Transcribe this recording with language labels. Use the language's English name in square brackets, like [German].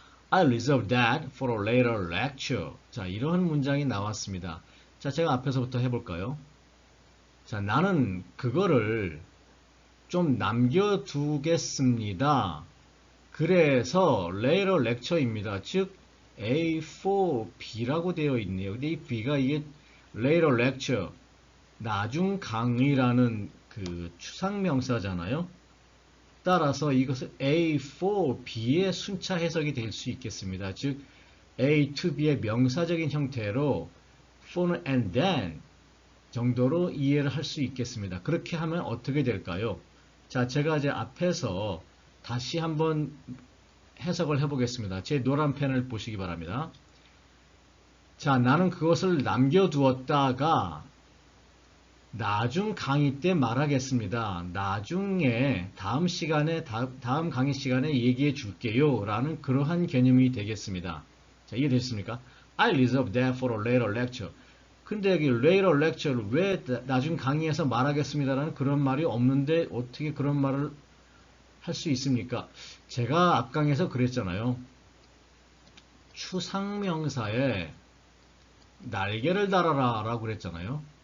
[English] I'll reserve that for a later lecture. [Korean] 자, 이런 문장이 나왔습니다. 자, 제가 앞에서부터 해볼까요? 자, 나는 그거를 좀 남겨두겠습니다. 그래서 later lecture입니다. 즉, A4B라고 되어 있네요. 근데 이 B가 이게 later lecture, 나중 강의라는 그 추상명사잖아요. 따라서 이것은 A4B의 순차 해석이 될 수 있겠습니다. 즉, A to B의 명사적인 형태로 for는 and then 정도로 이해를 할 수 있겠습니다. 그렇게 하면 어떻게 될까요? 자, 제가 이제 앞에서 다시 한번 해석을 해보겠습니다. 제 노란 펜을 보시기 바랍니다. 자, 나는 그것을 남겨두었다가 나중 강의 때 말하겠습니다. 나중에 다음 시간에 다음 강의 시간에 얘기해 줄게요 라는 그러한 개념이 되겠습니다. 자, 이해되셨습니까? [English] I reserve that for a later lecture. [Korean] 근데 여기 later lecture를 왜 나중 강의에서 말하겠습니다 라는 그런 말이 없는데 어떻게 그런 말을 할 수 있습니까? 제가 앞강에서 그랬잖아요. 추상명사에 날개를 달아라 라고 그랬잖아요.